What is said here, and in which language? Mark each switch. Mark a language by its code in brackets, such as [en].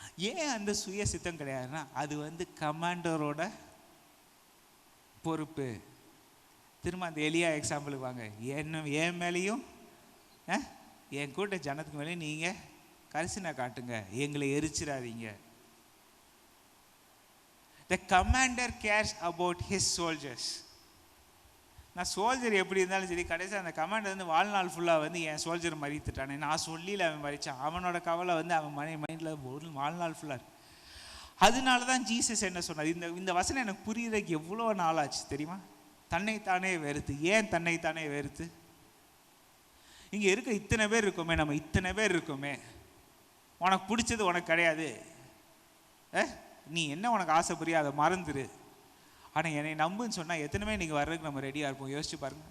[ta] ஏன் அந்த சுய சித்தம் கிடையாதுன்னா, அது வந்து கமாண்டரோட பொறுப்பு. திரும்ப அந்த எலியா எக்ஸாம்பிளுக்கு வாங்க. என் மேலேயும் என் கூட்ட ஜனத்துக்கு மேலேயும் நீங்கள் கரிசனை காட்டுங்க, எங்களை எரிச்சிடாதீங்க. [en] The commander cares about his soldiers. [ta] நான் சோல்ஜர் எப்படி இருந்தாலும் சரி, கடைசியாக அந்த கமாண்டர் வந்து வாழ்நாள் ஃபுல்லாக வந்து என் சோல்ஜர் மறித்துட்டானே, நான் சொல்லியில் அவன் மறித்தான், அவனோட கவலை வந்து அவன் மைண்டில் ஒரு வாழ்நாள் ஃபுல்லாக இருக்கு. அதனால தான் ஜீசஸ் என்ன சொன்னார், இந்த வசனம் எனக்கு புரியுறதுக்கு எவ்வளோ நாள் ஆச்சு தெரியுமா? தன்னைத்தானே வெறுத்து. ஏன் தன்னைத்தானே வெறுத்து? இங்கே இருக்க இத்தனை பேர் இருக்கோமே, நம்ம இத்தனை பேர் இருக்கோமே, உனக்கு பிடிச்சது உனக்கு கிடையாது, நீ என்ன உனக்கு ஆசைப்படுறியோ அதை மறந்துரு, ஆனால் என்னை நம்புன்னு சொன்னால் எத்தனை பேர் நீங்கள் வர்றதுக்கு நம்ம ரெடியாக இருப்போம்? யோசிச்சு பாருங்க.